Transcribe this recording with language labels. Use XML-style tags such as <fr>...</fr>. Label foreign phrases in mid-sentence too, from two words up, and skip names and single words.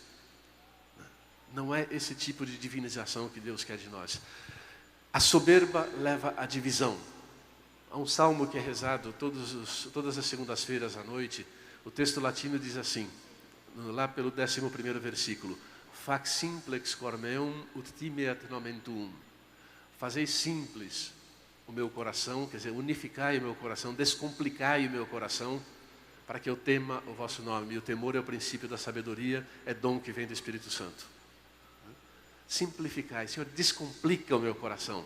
<pt>Não é esse tipo de divinização que Deus quer de nós. A soberba leva à divisão. Há um salmo que é rezado todas as segundas-feiras à noite. O texto latino diz assim, lá pelo 11º versículo:</pt> <la>Fac simplex cor meum ut timeat nomen tuum.</la> <pt>Fazei simples o meu coração, quer dizer, unificai o meu coração, descomplicai o meu coração, para que eu tema o vosso nome. E o temor é o princípio da sabedoria, é dom que vem do Espírito Santo. Simplificai, Senhor, descomplica o meu coração.</pt>